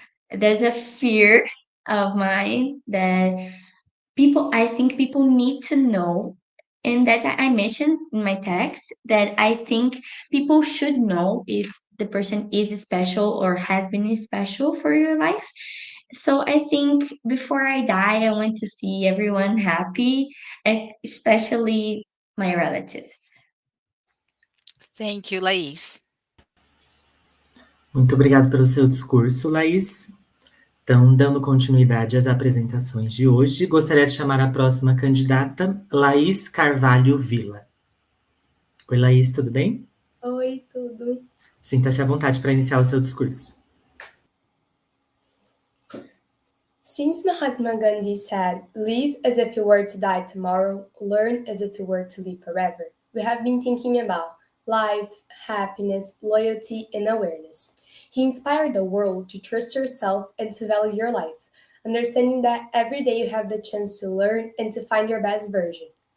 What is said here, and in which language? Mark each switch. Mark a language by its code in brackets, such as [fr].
[en] There's a fear of mine that I think people need to know, and that I mentioned in my text, that I think people should know if the person is special or has been special for your life. So I think before I die, I want to see everyone happy, especially my relatives. Thank you, Lais. [pt] Muito obrigado pelo seu discurso, Laís. Então, dando continuidade às apresentações de hoje, gostaria de chamar a próxima candidata, Laís Carvalho Vila. Oi, Laís, tudo bem? Oi, tudo. Sinta-se à vontade para iniciar o seu discurso. [en] Since Mahatma Gandhi said, "Live as if you were to die tomorrow, learn as if you were to live forever," we have been thinking about life, happiness, loyalty, and awareness. He inspired the world to trust yourself and to value your life, understanding that every day you have the chance to learn and to find your best version.